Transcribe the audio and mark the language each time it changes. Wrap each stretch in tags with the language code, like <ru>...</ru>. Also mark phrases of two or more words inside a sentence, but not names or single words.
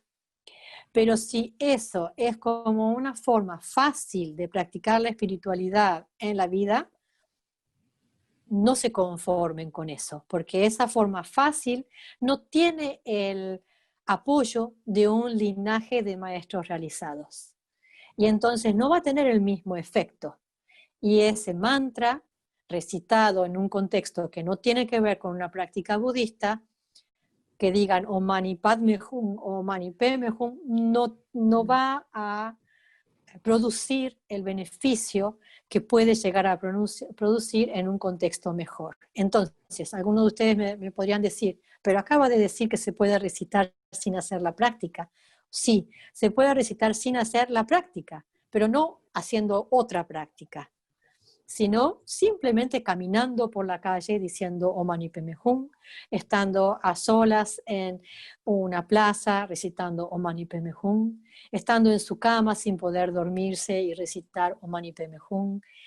<es>Pero si eso es como una forma fácil de practicar la espiritualidad en la vida, no se conformen con eso, porque esa forma fácil no tiene el apoyo de un linaje de maestros realizados. Y entonces no va a tener el mismo efecto. Y ese mantra recitado en un contexto que no tiene que ver con una práctica budista, que digan</es> <sa>Om Mani Padme Hum</sa> <es>o</es> <sa>Om Mani Padme Hum,</sa> <es>no va a producir el beneficio que puede llegar a producir en un contexto mejor. Entonces, algunos de ustedes me podrían decir, pero acaba de decir que se puede recitar sin hacer la práctica. Sí, se puede recitar sin hacer la práctica, pero no haciendo otra práctica, sino simplemente caminando por la calle diciendo</es> <sa>Om Mani Padme Hum,</sa> <es>estando a solas en una plaza recitando</es> <sa>Om Mani Padme Hum,</sa> <es>estando en su cama sin poder dormirse y recitar</es> <sa>Om Mani Padme Hum,</sa>